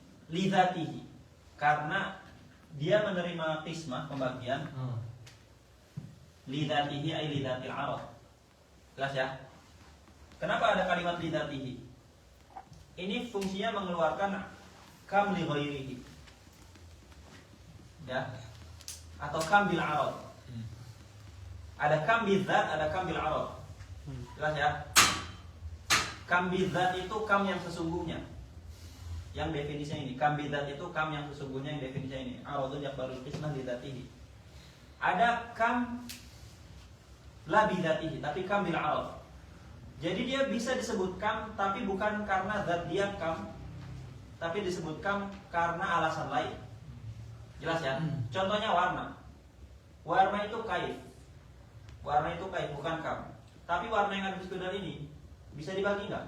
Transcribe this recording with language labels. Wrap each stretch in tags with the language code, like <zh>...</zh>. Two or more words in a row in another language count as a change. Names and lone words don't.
<id>Lidzatihi, karena dia menerima qismah pembagian</id> <ar>لذاته أي لذات العرض.</ar> <id>Jelas ya? Kenapa ada kalimat lidatihi? Ini fungsinya mengeluarkan</id> <ar>كم لغيره.</ar> <id>Ya. Atau</id> <ar>كم بالعرض.</ar> <id>Ada</id> <ar>كم بالذات,</ar> <id>ada</id> <ar>كم بالعرض.</ar> <id>Jelas ya?</id> <ar>كم بالذات</ar> <id>itu kam yang sesungguhnya. Yang definisinya ini,</id> <ar>كم بالذات</ar> <id>itu kam yang sesungguhnya, yang definisinya ini.</id> <ar>عرض يقبل القسمة لذاته. Ada كم لا بذاته, tapi كم بالعرض.</ar> <id>Jadi dia bisa disebut kam, tapi bukan karena zat dia kam, tapi disebut kam karena alasan lain. Jelas ya? Contohnya warna. Warna itu kaif. Warna itu kaif, bukan kam. Tapi warna yang ada di sekedar ini bisa dibagi nggak?</id>